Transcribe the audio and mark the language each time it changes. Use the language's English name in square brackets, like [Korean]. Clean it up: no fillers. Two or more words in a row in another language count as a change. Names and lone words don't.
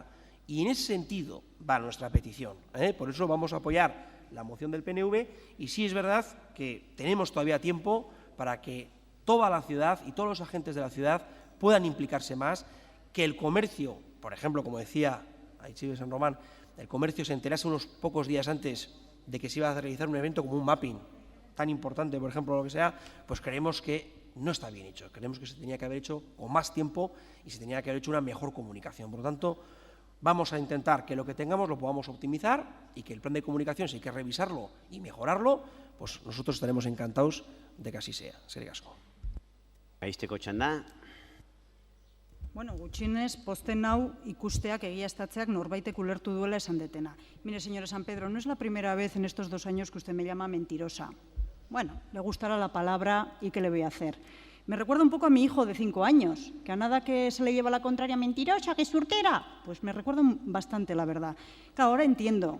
[Spanish] Y en ese sentido va nuestra petición. Por eso vamos a apoyar la moción del PNV, y sí es verdad que tenemos todavía tiempo para que toda la ciudad y todos los agentes de la ciudad puedan implicarse más, que el comercio, por ejemplo, como decía Aichibe San Román, el comercio se enterase unos pocos días antes de que se iba a realizar un evento como un mapping tan importante, por ejemplo, lo que sea, pues creemos que no está bien hecho. Creemos que se tenía que haber hecho con más tiempo y se tenía que haber hecho una mejor comunicación. Por lo tanto, vamos a intentar que lo que tengamos lo podamos optimizar y que el plan de comunicación, si hay que revisarlo y mejorarlo, pues nosotros estaremos encantados de que así sea. [Basque] Eskerrik asko. Aizteko txanda. Bueno, gutxienez, pozten nau ikusteak egiaztatzeak norbaitek ulertu duela esan detena. [Spanish] Mire, señora San Pedro, no es la primera vez en estos 2 años que usted me llama mentirosa. Bueno, le gustará la palabra y ¿qué le voy a hacer? Me recuerda un poco a mi hijo de 5 años, que a nada que se le lleva la contraria, mentirosa, que es surtera. Pues me recuerda bastante, la verdad. Claro, ahora entiendo.